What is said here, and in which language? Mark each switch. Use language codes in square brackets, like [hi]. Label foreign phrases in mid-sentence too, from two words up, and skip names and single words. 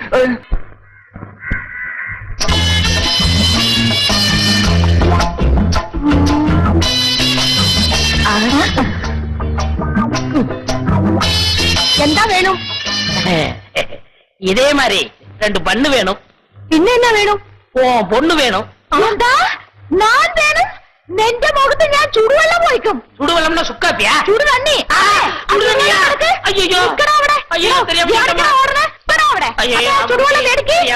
[ta] என்ன வேணும்? இதே மாதிரி 2 பண்ணு வேணும். இன்னும் என்ன வேணும்? உன் பொண்ணு வேணும். நான் வேணும். [ml] നെന്റെ മുഖത്ത് ഞാൻ ചുടുവെള്ളം ഒഴിക്കും. ചുടുവെള്ളം സുക്കാപ്പിയാ? ചുടുതണ്ണി. ചുടുതണ്ണിയാ? അയ്യോ അയ്യോ ചുടുവെള്ളം എടുക്ക്.